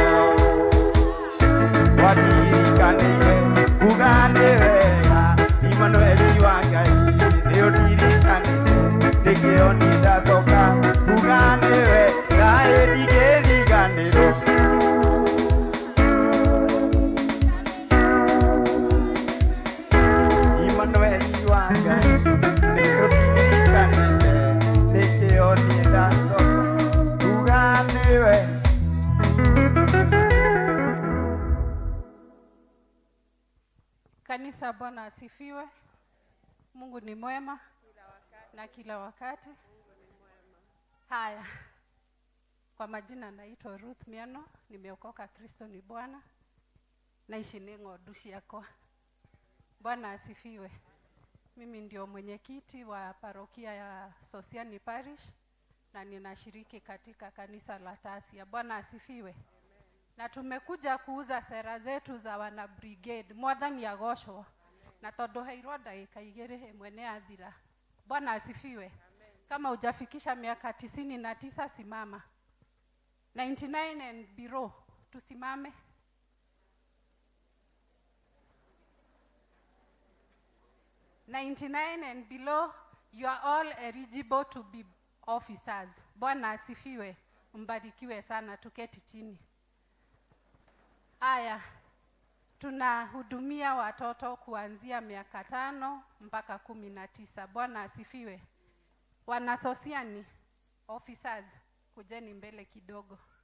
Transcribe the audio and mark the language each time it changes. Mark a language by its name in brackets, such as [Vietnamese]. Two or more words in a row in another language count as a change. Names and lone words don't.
[Kikuyu] wandirikanĩire kuga nĩ wega Imanueli wa Ngai nĩ ũndirikanĩte nĩkĩo niĩ ndacoka kuga nĩ wega ndigĩriganĩrwo Imanueli wa Ngai nĩ ũndirikanĩte nĩkĩo niĩ ndacoka kuga nĩ wega. [Swahili] Kanisa, Bwana asifiwe. Mungu ni mwema na kila wakati. Haya, kwa majina naitwa Ruth Miano, nimeokoka, Kristo ni Bwana, naishi [Kikuyu] ng'ondu ciakwa. [Swahili] Bwana asifiwe. Mimi ndio mwenyekiti wa parokia ya Sosiani Parish na ninashiriki katika kanisa la Tasia. Bwana asifiwe. Na tumekuja kuuza sera zetu za wana Brigade. [Kikuyu] Mwathani agoshwo. Na tondu heirwo ndagika 2 ĩmwe nĩ athira. [Swahili] Bwana asifiwe. Kama hujafikisha miaka 99 simama. [English] 99 and below [Swahili] tusimame. [English] 99 and below, you are all eligible to be officers. [Swahili] Bwana asifiwe. Mbarikiwe sana, tuketi chini. Haya, tunahudumia watoto kuanzia miaka 5 mpaka 19. Bwana asifiwe. Wanasosiani officers, kujeni mbele kidogo.